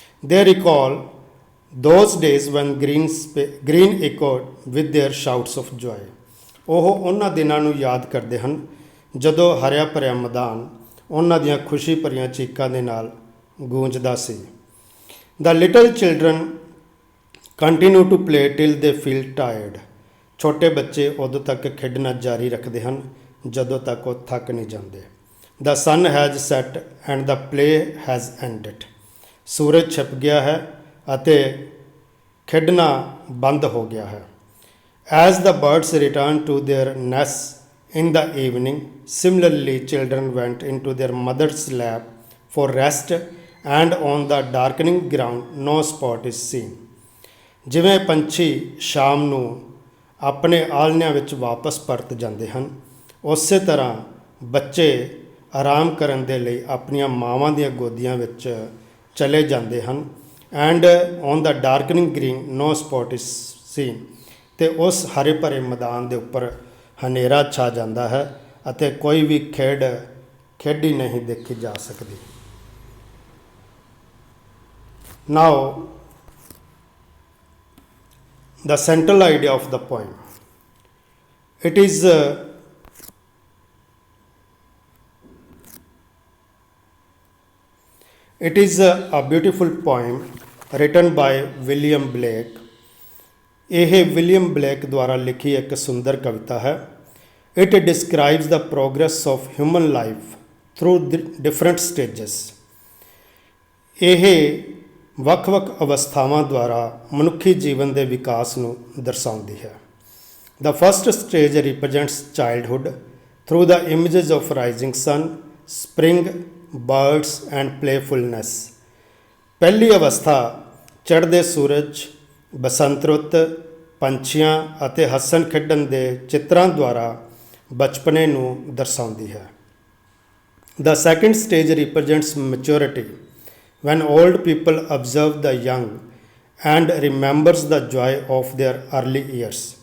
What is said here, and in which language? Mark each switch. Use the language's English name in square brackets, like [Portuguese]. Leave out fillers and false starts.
[English] They recall those days when green echoed with their shouts of joy. [Punjabi] ਉਹ ਉਹਨਾਂ ਦਿਨਾਂ ਨੂੰ ਯਾਦ ਕਰਦੇ ਹਨ ਜਦੋਂ ਹਰਿਆ ਭਰਿਆ ਮੈਦਾਨ ਉਹਨਾਂ ਦੀਆਂ ਖੁਸ਼ੀ ਭਰੀਆਂ ਚੀਕਾਂ ਦੇ ਨਾਲ ਗੂੰਜਦਾ ਸੀ. [English] The little children continue to play till they feel tired. [Punjabi] ਛੋਟੇ ਬੱਚੇ ਉਦੋਂ ਤੱਕ ਖੇਡਣਾ ਜਾਰੀ ਰੱਖਦੇ ਹਨ ਜਦੋਂ ਤੱਕ ਉਹ ਥੱਕ ਨਹੀਂ ਜਾਂਦੇ. [English] The sun has set and the play has ended. [Punjabi] ਸੂਰਜ ਛਿਪ ਗਿਆ ਹੈ ਅਤੇ ਖੇਡਣਾ ਬੰਦ ਹੋ ਗਿਆ ਹੈ. [English] As the birds returned to their nests in the evening, similarly children went into their mother's lap for rest and on the darkening ground no spot is seen. [Punjabi] ਜਿਵੇਂ ਪੰਛੀ ਸ਼ਾਮ ਨੂੰ ਆਪਣੇ ਆਲ੍ਹਣਿਆਂ ਵਿੱਚ ਵਾਪਸ ਪਰਤ ਜਾਂਦੇ ਹਨ, ਉਸੇ ਤਰ੍ਹਾਂ ਬੱਚੇ ਆਰਾਮ ਕਰਨ ਦੇ ਲਈ ਆਪਣੀਆਂ ਮਾਵਾਂ ਦੀਆਂ ਗੋਦੀਆਂ ਵਿੱਚ ਚਲੇ ਜਾਂਦੇ ਹਨ. [English] And on the darkening green no spot is seen. [Punjabi] ਅਤੇ ਉਸ ਹਰੇ ਭਰੇ ਮੈਦਾਨ ਦੇ ਉੱਪਰ ਹਨੇਰਾ ਛਾ ਜਾਂਦਾ ਹੈ ਅਤੇ ਕੋਈ ਵੀ ਖੇਡੀ ਨਹੀਂ ਦੇਖੀ ਜਾ ਸਕਦੀ. [English] Now the central idea of the poem. It is a beautiful poem written by William Blake. [Punjabi] ਇਹ ਵਿਲੀਅਮ ਬਲੇਕ ਦੁਆਰਾ ਲਿਖੀ ਇੱਕ ਸੁੰਦਰ ਕਵਿਤਾ ਹੈ. [English] It describes the progress of human life through different stages. [Punjabi] ਇਹ ਵੱਖ-ਵੱਖ ਅਵਸਥਾਵਾਂ ਦੁਆਰਾ ਮਨੁੱਖੀ ਜੀਵਨ ਦੇ ਵਿਕਾਸ ਨੂੰ ਦਰਸਾਉਂਦੀ ਹੈ. [English] The first stage represents childhood through the images of rising sun, spring, birds and playfulness. [Punjabi] ਪਹਿਲੀ ਅਵਸਥਾ ਚੜ੍ਹਦੇ ਸੂਰਜ, ਬਸੰਤ ਰੁੱਤ, ਪੰਛੀਆਂ ਅਤੇ ਹੱਸਣ ਖੇਡਣ ਦੇ ਚਿੱਤਰਾਂ ਦੁਆਰਾ ਬਚਪਨੇ ਨੂੰ ਦਰਸਾਉਂਦੀ ਹੈ. [English] The second stage represents maturity when old people observe the young and remembers the joy of their early years.